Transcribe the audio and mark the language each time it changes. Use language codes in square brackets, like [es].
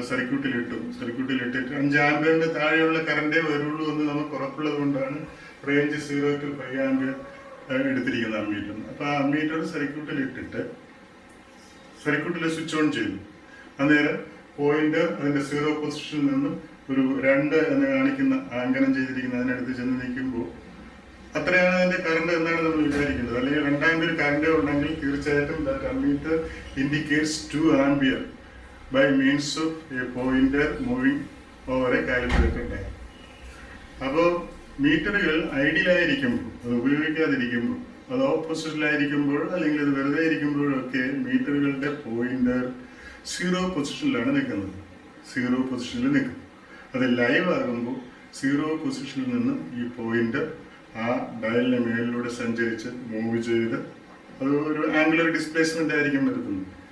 [ml] അത് സർക്യൂട്ടിൽ ഇട്ടിട്ട് 5 ആംപിയറിന്റെ താഴെയുള്ള കറണ്ടേ വരുള്ളൂ എന്ന് നമുക്ക് ഉറപ്പുള്ളത് കൊണ്ടാണ് റേഞ്ച് 0 to 5 ആംപിയർ എടുത്തിരിക്കുന്ന അമ്മീറ്റർ. അപ്പൊ ആ അമ്മീറ്റർ സർക്യൂട്ടിൽ ഇട്ടിട്ട് സർക്യൂട്ടിൽ സ്വിച്ച് ഓൺ ചെയ്തു. അന്നേരം പോയിന്റ് അതിന്റെ 0 പൊസിഷനിൽ നിന്നും ഒരു 2 എന്ന് കാണിക്കുന്ന ആങ്കനം ചെയ്തിരിക്കുന്ന അതിനടുത്ത് ചെന്ന് നിൽക്കുമ്പോൾ അത്രയാണ് അതിന്റെ കറണ്ട് എന്നാണ് നമ്മൾ വിചാരിക്കുന്നത്. അല്ലെങ്കിൽ 2 ആംപിയർ കറണ്ട് ഉണ്ടെങ്കിൽ തീർച്ചയായിട്ടും [en] That ammeter indicates 2 ampere by means of a pointer moving over a calibrator dial. [ml] അപ്പോൾ മീറ്ററുകൾ ഐഡിയലായിരിക്കുമ്പോൾ, അത് ഉപയോഗിക്കാതിരിക്കുമ്പോൾ, അത് ഓപ്പോസിഷനിലായിരിക്കുമ്പോൾ അല്ലെങ്കിൽ അത് വെറുതെ ഇരിക്കുമ്പോഴൊക്കെ മീറ്ററുകളുടെ പോയിന്റർ 0 പൊസിഷനിലാണ് നിൽക്കുന്നത്. 0 പൊസിഷനിൽ നിൽക്കും. അത് ലൈവ് ആകുമ്പോൾ 0 പൊസിഷനിൽ നിന്നും ഈ പോയിന്റർ ആ ഡയലിന് മേളിലൂടെ സഞ്ചരിച്ച് മൂവ് ചെയ്ത് അത് ഒരു ആംഗുലർ ഡിസ്പ്ലേസ്മെന്റ് ആയിരിക്കും വരുത്തുന്നത്.